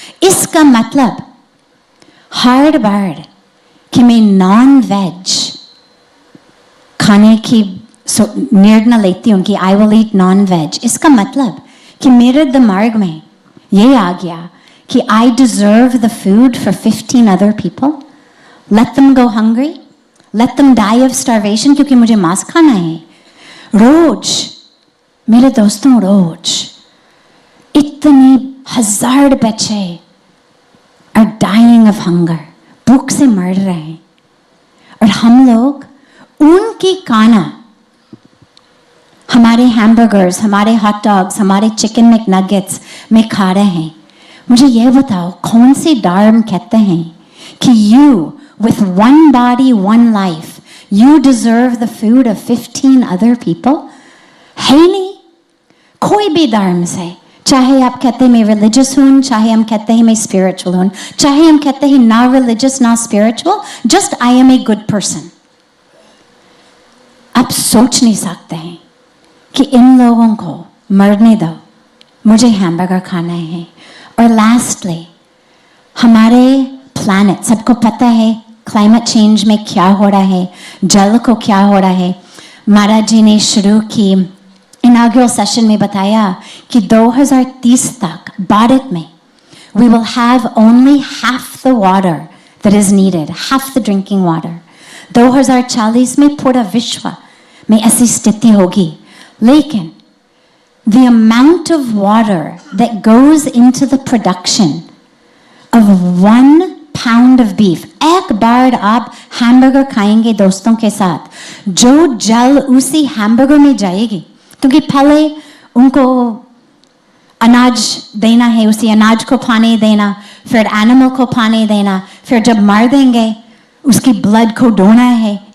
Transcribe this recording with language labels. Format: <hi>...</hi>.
<hi>इसका मतलब हर बार कि मैं नॉन वेज खाने की निर्णय लेती हूँ कि</hi> <en>I will eat non veg,</en> <hi>इसका मतलब कि मेरे दिमाग में ये आ गया कि</hi> <en>I deserve the food for 15 other people. Let them go hungry, let them die of starvation,</en> <hi>क्योंकि मुझे मांस खाना है. रोज मेरे दोस्तों, रोज इतने 1000 बच्चे</hi> <en>are dying of hunger,</en> <hi>भूख से मर रहे हैं, और हम लोग उनकी खाना, हमारे हैमबर्गर्स, हमारे हॉट डॉग्स, हमारे चिकन मैकनगेट्स में खा रहे हैं. मुझे ये बताओ कौन सी धर्म कहते हैं कि</hi> <en>you with one body, one life, you deserve the food of 15 other people?</en> <hi>है नहीं. कोई भी धर्म से, चाहे आप कहते हैं मैं रिलीजियस हूँ, चाहे हम कहते हैं मैं स्पिरिचुअल हूँ, चाहे हम कहते हैं ना रिलीजियस ना spiritual,</hi> <en>Just I am a good person.</en> <hi>आप सोच नहीं सकते हैं कि इन लोगों को मरने दो, मुझे हैमबर्गर खाना है. और लास्टली हमारे प्लैनेट, सबको पता है क्लाइमेट चेंज में क्या हो रहा है, जल को क्या हो रहा है. महाराज जी ने शुरू की इनॉग्रल सेशन में बताया कि 2030 तक भारत में</hi> <en>we will have only half the water that is needed, half the drinking water.</en> <hi>2040 में पूरा विश्व में ऐसी स्थिति होगी. लेकिन</hi> <en>the amount of water that goes into the production of 1 pound of beef,</en> <hi>एक बार आप हैमबर्गर खाएंगे दोस्तों के साथ, जो जल उसी हैमबर्गर में जाएगी, क्योंकि पहले उनको अनाज देना है, उसी अनाज को पानी देना, फिर एनिमल को पानी देना, फिर जब मार देंगे उसकी ब्लड को धोना है.</hi>